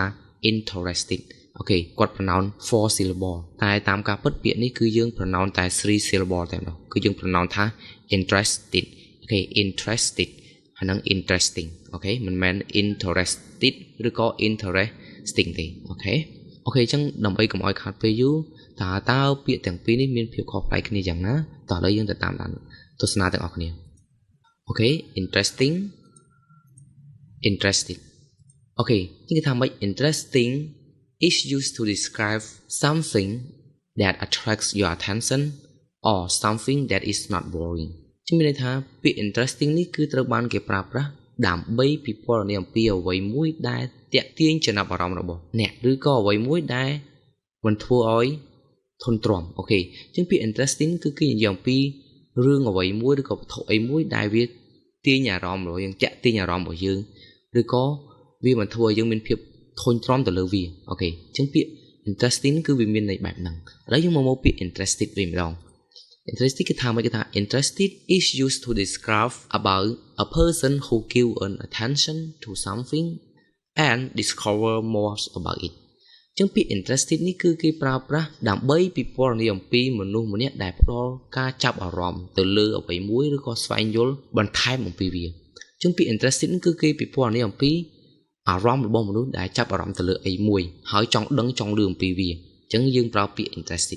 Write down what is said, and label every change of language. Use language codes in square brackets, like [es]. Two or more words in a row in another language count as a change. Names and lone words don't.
[km] interested អូខេគាត់ [en] pronoun 4 syllable [km] តែតាមការពិតពាក្យនេះគឺយើង pronoun តែ3 syllable តែម្ដងគឺយើង pronoun ថា interested អូខេ interested ហើយនឹង interesting អូខេមិនមែន interested ឬក៏ interesting ទេអូខេអញ្ចឹងដើម្បីកុំឲ្យខាតពេលយូរតើពាក្យទាំងពីរនេះមានភាពខុសប្លែកគ្នាយ៉ាងណាតោះឥឡូវយើងទៅតាមដានទស្សនាទាំងអស់គ្នា [en] Okay, interesting, interested. Okay, [km] នេះគេថាម៉េច [en] interesting is used to describe something that attracts your attention or something that is not boring. [km] ជំនឿថាពាក្យ interesting នេះគឺត្រូវបានគេប្រើប្រាស់ដើម្បីពិពណ៌នាអំពីអ្វីមួយដែលទាក់ទាញចំណាប់អារម្មណ៍របស់អ្នកឬក៏អ្វីមួយដែលមិនធ្វើឲ្យធន់ទ្រាំ អូខេអញ្ចឹងពាក្យ interesting គឺគេនិយាយអំពីរឿងអ្វីមួយឬក៏វត្ថុអីមួយដែលវាទាញអារម្មណ៍របស់យើងចាក់ទាញអារម្មណ៍របស់យើងឬ ក៏វាមិនធ្វើឲ្យយើងមានភាពធន់ទ្រាំទៅលើវាអូខេអញ្ចឹងពាក្យ interesting គឺវាមានន័យបែបហ្នឹងឥឡូវយើងមកពាក្យ interested វិញម្ដង interested គេថាម៉េចគេថា [en] interested is used to describe about a person who give an attention to something and discover more about it [km] ចឹងពាក្យ interested នេះគឺគេប្រើប្រាស់ដើម្បីពិពណ៌នាអំពីមនុស្សម្នាក់ដែលផ្ដល់ការចាប់អារម្មណ៍ទៅលើអ្វីមួយឬក៏ស្វែងយល់បន្ថែមអំពីវាចឹងពាក្យ interested គឺគេពិពណ៌នាអំពីអារម្មណ៍របស់មនុស្សដែលចាប់អារម្មណ៍ទៅលើអីមួយហើយចង់ដឹងចង់ឮអំពីវាចឹងយើងប្រើពាក្យ interested